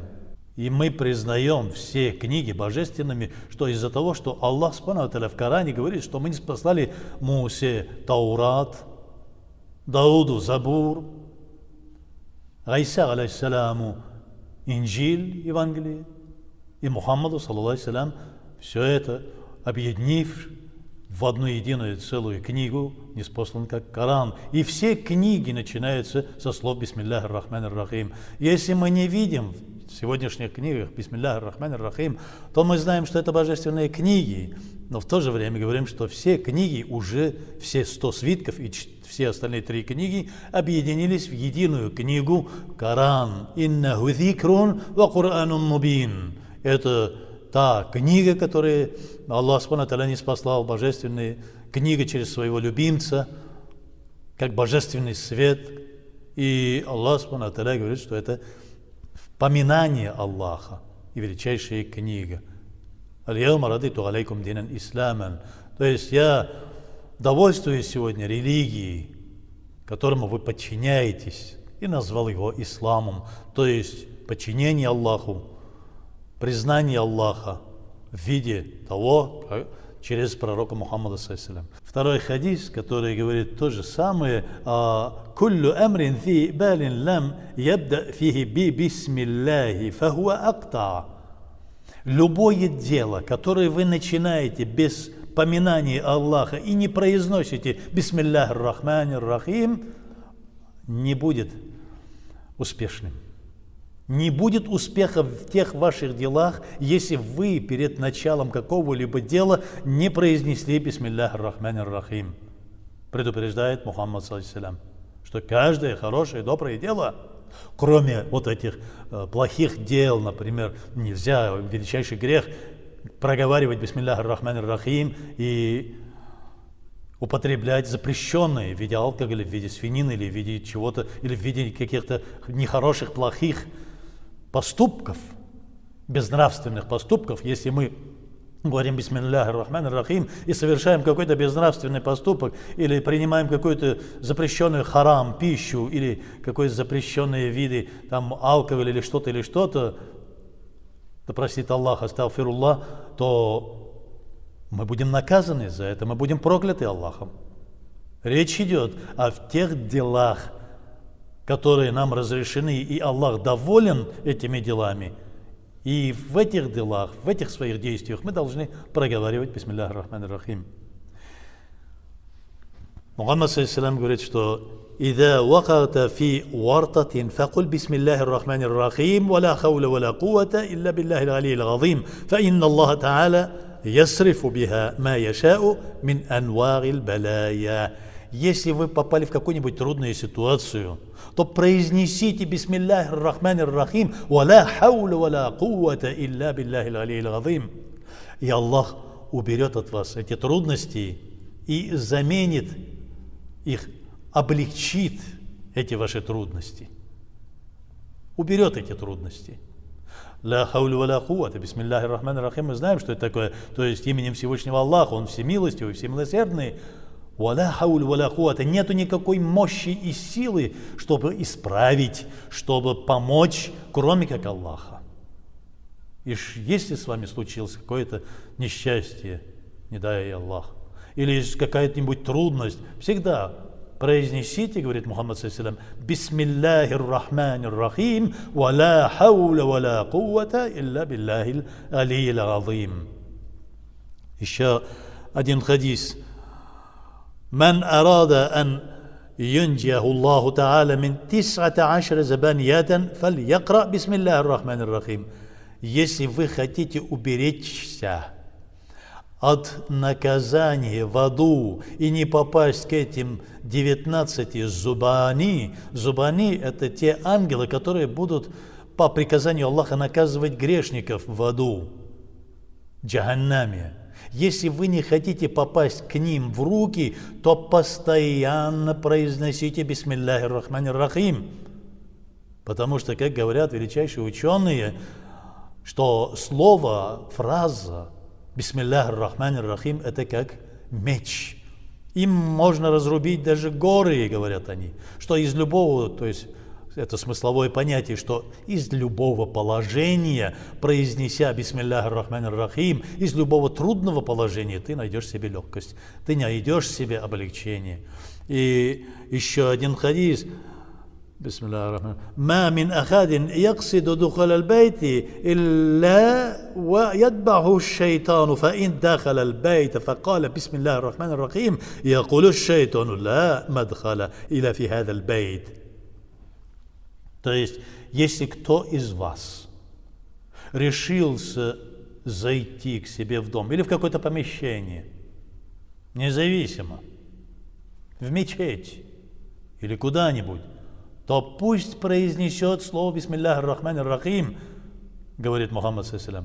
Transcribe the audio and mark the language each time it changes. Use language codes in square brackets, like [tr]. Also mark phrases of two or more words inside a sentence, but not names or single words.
[ru] И мы признаем все книги божественными, что из-за того, что Аллах Субхану в Коране говорит, что мы не спаслали Мусе Таурат, Дауду Забур, Аиса, алейхиссаляму, Инджиль, Евангелие, и Мухаммаду, саллаллаху, все это объединив в одну единую целую книгу, ниспослан как Коран. И все книги начинаются со слов [ar] «بسم الله الرحمن الرحيم». [ru] Если мы не видим в сегодняшних книгах [ar] «بسم الله الرحمن الرحيم», [ru] то мы знаем, что это божественные книги, но в то же время говорим, что все книги уже, все 100 свитков и все остальные 3 книги объединились в единую книгу Коран. [ar] «إنه ذكر وقرآن مبين». [ru] Это та книга, которую Аллах Субхану не спаслал, божественная книга через своего любимца, как божественный свет. И Аллах Субхану говорит, что это поминание Аллаха и величайшая книга. [ar] «اليوم رضيت عليكم دينا إسلاما». [ru] То есть я довольствуюсь сегодня религией, которому вы подчиняетесь, и назвал его исламом, то есть подчинение Аллаху, признание Аллаха в виде того, через пророка Мухаммада ﷺ. Второй хадис, который говорит то же самое: [ar] «كل أمر في بال لم يبدأ فيه ب بسم الله فهو أقطع». [ru] Любое дело, которое вы начинаете без поминания Аллаха и не произносите [ar] «بسم الله الرحمن الرحيم», [ru] не будет успешным. Не будет успеха в тех ваших делах, если вы перед началом какого-либо дела не произнесли [ar] «بسم الله الرحمن الرحيم». [ru] Предупреждает Мухаммад, что каждое хорошее, доброе дело, кроме вот этих плохих дел, например, нельзя, величайший грех, проговаривать [ar] «بسم الله الرحمن الرحيم» [ru] и употреблять запрещенные в виде алкоголя, в виде свинины или в виде чего-то, или в виде каких-то нехороших, плохих поступков, безнравственных поступков. Если мы говорим [ar] «بسم الله الرحمن الرحيم» [ru] и совершаем какой-то безнравственный поступок, или принимаем какую-то запрещенную харам, пищу, или какие-то запрещенные виды там, алкоголя или что-то, да простит Аллах, астагфируллах, то мы будем наказаны за это, мы будем прокляты Аллахом. Речь идет о тех делах, которые нам разрешены, и Аллах доволен этими делами. И в этих делах, в этих своих действиях мы должны проговаривать [ar] «بسم الله الرحمن الرحيم». [ru] Мухаммад говорит, что [ar] «إذا وقعت في ورطة فقل بسم الله الرحمن الرحيم ولا حول ولا قوة إلا بالله العلي العظيم فإن الله تعالى يصرف بها ما يشاء من أنواع البلاء». [ru] Если вы попали в какую-нибудь трудную ситуацию, то произнесите [ar] «بسم الله الرحمن الرحيم ولا حول ولا قوة إلا بالله العلي العظيم». [ru] И Аллах уберет от вас эти трудности и заменит их, облегчит эти ваши трудности, уберет эти трудности. [ar] «لا حول ولا قوة», «بسم الله الرحمن الرحيم», [ru] мы знаем, что это такое, то есть именем Всевышнего Аллаха, Он всемилостивый, всемилосердный. [ar] «ولا حول ولا قوة», [ru] нету никакой мощи и силы, чтобы исправить, чтобы помочь, кроме как Аллаха. И если с вами случилось какое-то несчастье, не дай Аллах, или какая-нибудь трудность, всегда произнесите, говорит Мухаммад ﷺ, [ar] «بسم الله الرحمن الرحيم ولا حول ولا قوة إلا بالله العلي العظيم». [ru] Еще один хадис. [ar] «من أراد أن ينجيه الله تعالى من 19 زبانية فليقرأ بسم الله الرحمن الرحيم». [ru] Если вы хотите уберечься от наказания в аду и не попасть к этим 19 зубани. Зубани – это те ангелы, которые будут по приказанию Аллаха наказывать грешников в аду, джаханнаме. Если вы не хотите попасть к ним в руки, то постоянно произносите [ar] بسم الله الرحمن الرحيم. [ru] Потому что, как говорят величайшие ученые, что слово, фраза [ar] بسم الله الرحمن الرحيم – [ru] это как меч. Им можно разрубить даже горы, говорят они. Что из любого, то есть это смысловое понятие, что из любого положения, произнеся [ar] بسم الله الرحمن الرحيم, [ru] из любого трудного положения ты найдешь себе легкость, ты найдешь себе облегчение. И еще один хадис. [ar] بسم الله الرحمن ما من أحد يقصد دخول البيت إلا ويتبعه الشيطان فإن دخل البيت فقال بسم الله الرحمن الرحيم يقول الشيطان لا مدخل إلى في هذا البيت. [ru] То есть, если кто из вас решился зайти к себе в дом или в какое-то помещение, независимо, в мечеть или куда-нибудь, то пусть произнесет слово [ar] بسم الله الرحمن الرحيم, [ru] говорит Мухаммад ﷺ.